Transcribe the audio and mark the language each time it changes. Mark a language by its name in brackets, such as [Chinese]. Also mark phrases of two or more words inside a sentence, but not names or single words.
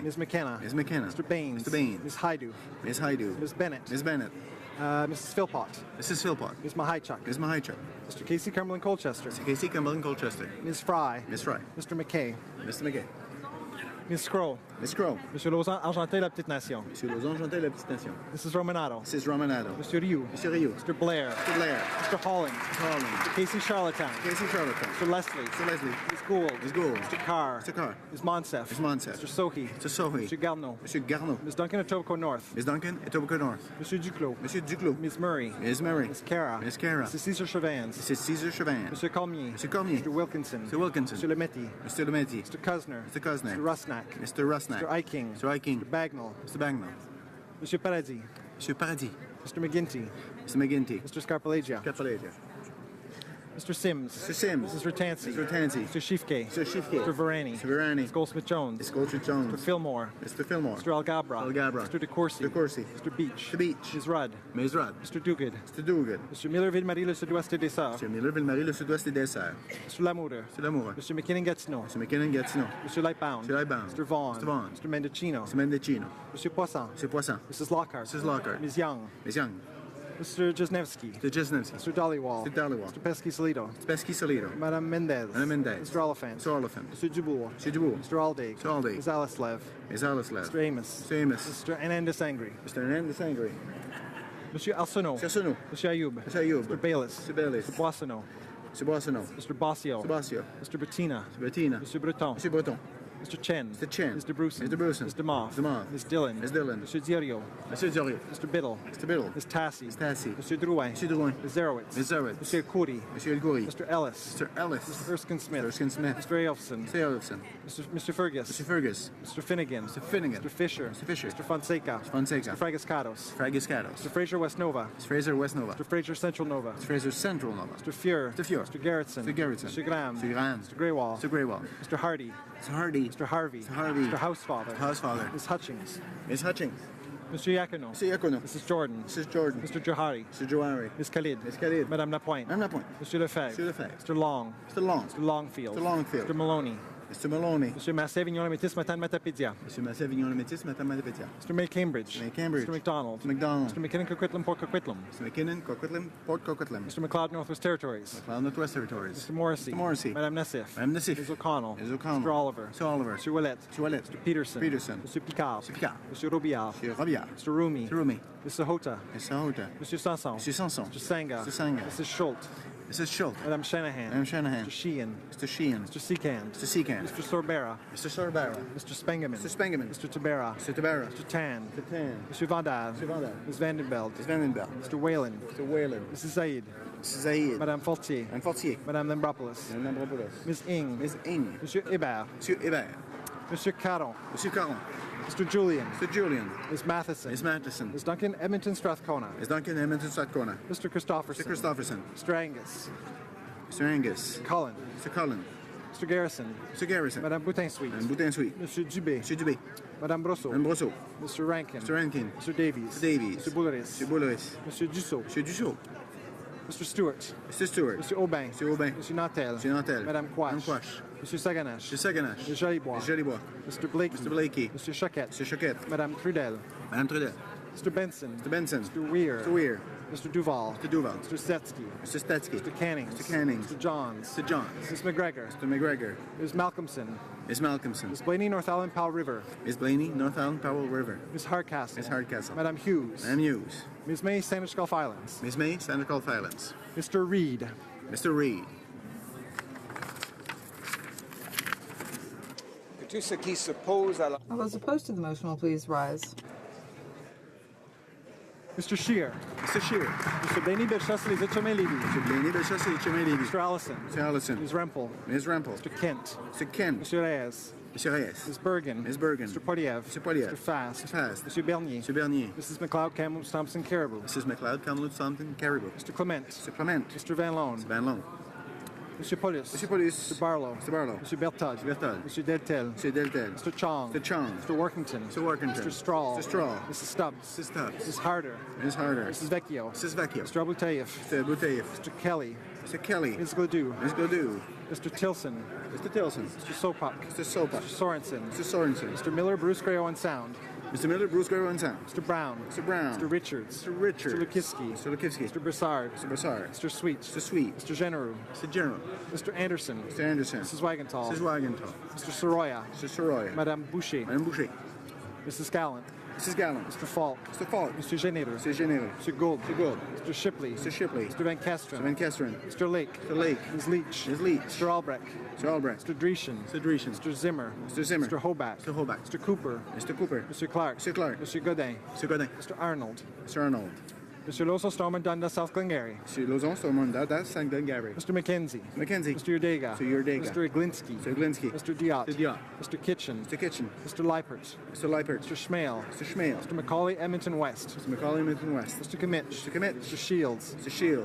[English] Ms. McKenna. Ms. McKenna. Mr. Baines. Mr. Baines. Ms. Haidu. Ms. Haidu. Ms. Bennett. Ms. Bennett. Mrs. Philpott. Mrs. Philpott. Ms. Mahichuk. Ms. Mahichuk. Mr. Casey Cumberland Colchester. Mr. Casey Cumberland Colchester. Ms. Fry. Ms. Fry. Mr. McKay. Mr. McKay. Ms. Scroll. Ms. Crow. Monsieur Lauzon, Argenté, La Petite Nation. Monsieur Lauzon, Argenté, La Petite Nation. Mrs. Romanato. Mrs. Romanato. Monsieur Rioux. Monsieur Rioux. Mr. Blair. Mr. Blair. Mr. Holland. Mr. Holland. Mr. Casey Charlatan. Casey Charlatan. Mr. Leslie. Mr. Leslie. Ms. Gould. Ms. Gould. Mr. Carr. Mr. Carr. Ms. Monsef. Ms. Monsef. Mr. Sohi. Mr. Sohi. Mr. Garneau. Monsieur Garneau. Ms. Duncan, Etobicoke North. Ms. Duncan, Etobicoke North. Monsieur Duclos. Monsieur Duclos. Ms. Murray. Ms. Murray. Ms. Cara. Ms. Cara. Mr. Cesar Chavans. Mr. Cesar Chauvin. Monsieur Cormier. Monsieur Cormier. Mr. Wilkinson. Mr. Wilkinson. Mr. Lemetti. Mr. Lemetti. Mr. Cusner. Mr. Cusner. Mr. Rusnak. Mr. Rusnak. Mr. Eiking. Mr. Eiking. Mr. Bagnall. Mr. Bagnall. Monsieur Paradis. Monsieur Paradis. Mr. McGinty. Mr. McGinty. Mr. Scarpalagia. Capalagia. Mr. Sims. Mr. Sims. Mrs. Ratansi. Mr. Ratansi. Mr. Shifke. Mr. Shifke. Mr. Varani. Mr. Varani. Ms. Goldsmith-Jones. Ms. Goldsmith-Jones. Mr. Fillmore. Mr. Fillmore. Mr. Algabra. Algabra. Mr. DeCourcy. DeCourcy. Mr. Beach. Mr. Beach. Ms. Rudd. Ms. Rudd. Mr. Duguid. Mr. Duguid. Mr. Miller-Ville-Marie, le sud-ouest des Sœurs. Mr. Miller-Ville-Marie, le sud-ouest des Sœurs. Mr. Lamoureux. Mr. Lamoureux. Mr. McKinnon-Gatineau. Mr. McKinnon-Gatineau. Mr. Lightbound. Mr. Lightbound. Mr. Vaughan. Mr. Vaughan. Mr. Mendocino. Mr. Mendocino. Mr. Poisson. Mr. Poisson. Mrs. Lockhart. Mrs. Lockhart. Ms. Young. Ms. Young. Mr. Jesnevsky. Mr. Jesnevsky. Mr. Dollywall. Mr. Dollywall. Mr. Pesky-Salido. Mr. Pesky-Salido. Madame Mendez. Madame Mendez. Mr. Oliphant. Mr. Oliphant. Mr. Dubourg. Mr. Dubourg. Mr. Alday. Mr. Alday. Ms. Alaslev. Ms. Alaslev. Mr. Amos. Mr. Amos. Mr. Hernandez Angry. Mr. Hernandez Angry. Monsieur Arsenault. Mr. Arsenault. Monsieur Ayoub. Mr. Ayoub. Mr. Bayless. Mr. Bayless. Mr. Boissonneau. Mr. Boissonneau. Mr. Bossio. Mr. Bossio. Mr. Bettina. Mr. Bettina. Mr. Breton. Mr. Breton. Mr. Chen. Mr. Chen. Mr. Bruson. Mr. Bruson. Mr. Moff. Mr. Moff. Ms. Dillon. Ms. Dillon. Mr. Diorio. Mr. Zorio. Mr. Biddle. Mr. Biddle. Ms. Tassi. Ms. Tassi. Mr. Drouin. Mr. Drouin. Ms. Zerowitz. Ms. Zerowitz. Mr. Khoury. Monsieur El Khoury. Mr. Ellis. Mr. Ellis. Mr. Erskine Smith. Erskine Smith. Mr. Elfson. Mr. Elfson. Mr. Fergus. Mr. Fergus. Mr. Finnegan. Mr. Finnegan. Mr. Fisher. Mr. Fisher. Mr. Fonseca. Fonseca. Mr. Fragascados. Fragiscados. Mr. Fraser West Nova. Mr. Fraser West Nova. Mr. Fraser Central Nova. Mr. Fraser Central Nova. Mr. Fuhr. Mr. Fuhr. Mr. Gerritsen. Mr. Gerritsen. Mr. Graham. Mr. Graham. Mr. Greywall. Mr. Greywall. Mr. Hardy. Mr. Hardy. Mr. Harvey. Mr. Harvey. Mr. Housefather. Housefather. Ms. Hutchings. Ms. Hutchings. Mr. Yacono. Mr. Yacono. Mrs. Jordan. Mrs. Jordan. Mr. Johari. Mr. Johari. Ms. Khalid. Ms. Khalid. Madame Lapointe. Madame Lapointe. Monsieur Lefebvre. Monsieur Lefebvre. Mr. Long. Mr. Long. Mr. Longfield. Mr. Longfield. Mr. Maloney. Mr. Maloney. Monsieur Massé Vignon Métis Matan Matapédia. Monsieur Massé Vignon Métis Madame Matapétia. Mr. May Cambridge. May Cambridge. Mr. McDonald. Mr. McDonald. Mr. McKinnon Coquitlam Port Coquitlam. Mr. McKinnon, Coquitlam, Port Coquitlam. Mr. McLeod Northwest Territories. McLeod Northwest Territories. Mr. Morrissey. Mr. Morrissey. Madame Nassif. Madame Nassif. Ms. O'Connell. Ms. O'Connell. Mr. Oliver. Mr. Oliver. Mr. Willett. Mr. Willett. Mr. Peterson. Peterson. Mr. Picard. Mr. Picard. Mr. Robillard. Mr. Robillard. Mr. Rumi. Mr. Rumi. Mr. Hota. Mr. Hota. Mr. Sanson. Mr. Sanson. Mr. Sanga. Mr. Sanga. Mrs. Schultz. Mrs. Schultz. Madame Shanahan. Madame Shanahan. Mr. Sheehan. Mr. Sheehan. Mr. Seacand. Mr. Seacand. Mr. Sorbera. Mr. Sorbara. Mr. Spengeman. Mr. Spengeman. Mr. Tabera. Mr. Tabara. Mr. Tan. Mr. Tan. Mr. Vandal. Mr. Vandal. Ms. Vandenbelt. Ms. Vandenbelt. Mr. Whalen. Mr. Whalen. Mrs. Zaid. Mrs. Zaid. Madame Fortier. Madame Fortier. Madame Lambropoulos. Madame Lambropoulos. Ms. Ing. Ms. Ing. Monsieur Hébert. Monsieur Hébert. Monsieur Caron. Monsieur Caron. Mr. Julian. Mr. Julian. Ms. Matheson. Ms. Matheson. Ms. Duncan Edmonton Strathcona. Ms. Duncan Edmonton Strathcona. Mr. Christopherson. Mr. Christopherson. Mr. Angus. Mr. Angus. Cullen. Mr. Cullen. Mr. Garrison. Mr. Garrison. Madame Boutin-Sweet. Madame Boutin-Sweet. Monsieur Dubé. Monsieur Dubé. Madame Brosseau. Madame Brosseau. Mr. Rankin. Mr. Rankin. Mr. Davies. Mr. Davies. Mr. Bouleris. Mr. Bouleris. Monsieur Dussault. Monsieur Dussault. Mr. Stewart. Mr. Stewart. Monsieur Aubin. Monsieur Aubin. Monsieur Nantel. Monsieur Nantel. Madame Quash. Madame Quash. Monsieur Saganache. Monsieur Saganache. Monsieur Jolibois. Monsieur Jolibois. Mr. Blakey. Mr. Blakey. Monsieur Choquette. Monsieur Choquette. Madame Trudel. Madame Trudel. Mr. Benson. Mr. Benson. Mr. Weir. Mr. Weir. Mr. Duval. Mr. Duval. Mr. Stetsky. Mr. Stetsky. Mr. Cannings. Mr. Cannings. Mr. Johns. Mr. Johns. Ms. McGregor. Mr. McGregor. Ms. Malcolmson. Ms. Malcolmson. Ms. Blaney, North Island, Powell River. Ms. Blaney, North Island, Powell River. Ms. Hardcastle. Ms. Hardcastle. Madam Hughes. Madam Hughes. Ms. May, Sandwich Gulf Islands. Ms. May, Santa Gulf Islands. Mr. Reed. Mr. Reed. [French] Que tous ceux qui s'opposent à la... [English] All those opposed to the motion will please rise. Mr. Scheer. Mr. Scheer. Mr. Blaney, Belchester, Les Etchemé-Lévis. Mr. Blaney, Belchester, Etchemé-Lévis. Mr. Allison. Mr. Allison. Ms. Rempel. Ms. Rempel. Mr. Kent. Mr. Kent. Mr. Reyes. Mr. Reyes. Ms. Bergen. Ms. Bergen. Mr. Poiliev. Mr. Poiliev. Mr. Fast. Mr. Fast. Mr. Bernier. Mr. Bernier. Mrs. McLeod, Kamloops, Thompson, Caribou. Mrs. McLeod, Kamloops, Thompson, Caribou. Mr. Clement. Mr. Clement. Mr. Van Loan. Mr. Van Loan. Mr. Paulus. Mr. Paulus. Mr. Barlow. Mr. Barlow. Mr. Berthold. Mr. Berthold. Mr. Deltel. Mr. Deltel. Mr. Chong. Mr. Chong. Mr. Workington. Mr. Workington. Mr. Straw. Mr. Straw. Mrs. Stubbs. Mrs. Stubbs. Mrs. Harder. Ms. Harder. Mrs. Vecchio. Mrs. Vecchio. Mr. Abutayev. Mr. Bouteilleff. Mr. Kelly. Mr. Kelly. Ms. Gledoux. Ms. Gledoux. Mr. Tilson. Mr. Tilson. Mr. Sopak. Mr. Sopa. Mr. Sorensen. Mr. Sorensen. Mr. Miller, Bruce Gray, Owen Sound. Mr. Miller, Bruce Guerrero and Sound. Mr. Brown. Mr. Brown. Mr. Richards. Mr. Richards. Mr. Lukiski. Mr. Lukivsky. Mr. Broussard. Mr. Brassard. Mr. Sweet. Mr. Sweet. Mr. Generou. Mr. General. Mr. Anderson. Mr. Anderson. Mrs. Wagenthal. Mrs. Wagenthal. Mr. Soroya. Mr. Soroya. Madame Boucher. Madame Boucher. Mrs. Gallant. Mrs. Gallant. Mr. Falk. Mr. Falk. Mr. Généreux. Mr. Généreux. Mr. Gould. Mr. Gould. Mr. Shipley. Mr. Shipley. Mr. Van Mr. Kesteren. Van Kesteren. Mr. Lake. Mr. Lake. Ms. Leach. Ms. Leach. Mr. Albrecht. Mr. Albrecht. Mr. Dreeshen. Mr. Dreeshen. Mr. Zimmer. Mr. Zimmer. Mr. Hoback. Mr. Hoback. Mr. Cooper. Mr. Cooper. Mr. Clark. Mr. Clark. Mr. Godin. Mr. Godin. Mr. Arnold. Mr. Arnold. Mr. Loso Stormont Dundas, South Glengarry. Mr. Lozon, Stormont, that's St. Glengarry. Mr. McKenzie. Mackenzie. Mr. Urdega. Mr. Urdega. Mr. Iglinski. Mr. Glinsky. Mr. Diot. Mr. Diot. Mr. Kitchen. Mr. Kitchen. Mr. Leipert. Mr. Leipert. Mr. Schmale. Mr. Schmale. Mr. Macaulay, Edmonton West. Mr. Macaulay, Milton West. Mr. Kimmich. Mr. Kimmich. Mr. Shields. Mr. Shields.